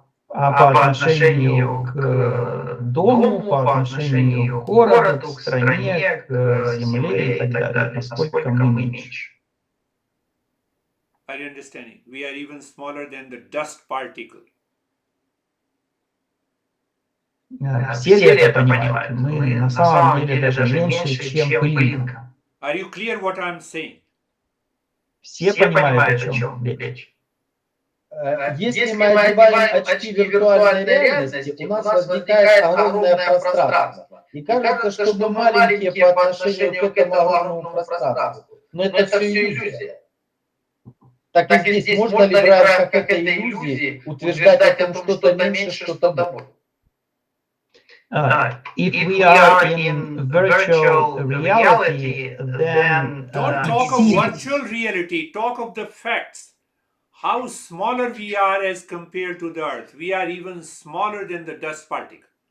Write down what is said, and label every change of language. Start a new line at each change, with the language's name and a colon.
Russian: А по отношению к дому, по отношению к городу, к стране, к земле и так далее, насколько мы меньше.
English: Are you understanding? We are even smaller than the dust particle.
Russian: Все ли это понимают? Мы на самом деле даже меньше, чем пылинка.
English: Are you clear what I'm saying?
Russian: Все понимают, о чем речь. Если мы одеваем очки виртуальной реальности, у нас возникает огромное пространство. И кажется, что мы маленькие по отношению к этому огромному пространству. Но это все иллюзия. Так и здесь можно ли в рамках этой иллюзии утверждать о том, что-то меньше, что-то больше?
English: If we are in virtual reality, then don't talk of virtual reality, talk of the facts. How smaller we are as compared to the earth. We are even smaller than the dust particle.